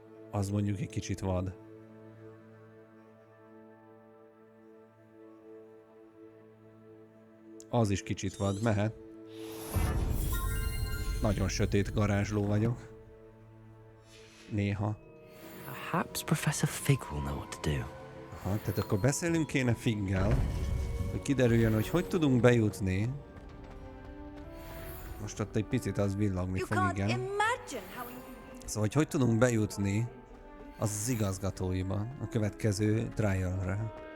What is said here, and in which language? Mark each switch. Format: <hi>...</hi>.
<hu>Az mondjuk egy kicsit vad. Az is kicsit vad, mehet. Nagyon sötét garázsló vagyok. Néha.</hu> <en>Perhaps Professor Fig will know what to do.</en> <hu>Aha, tehát akkor beszélünk kéne Figgel, hogy kiderüljön, hogy tudunk bejutni. Most ott egy picit az villogni fog, igen. Szóval, hogy tudunk bejutni az igazgatóiba a következő trialre.</hu>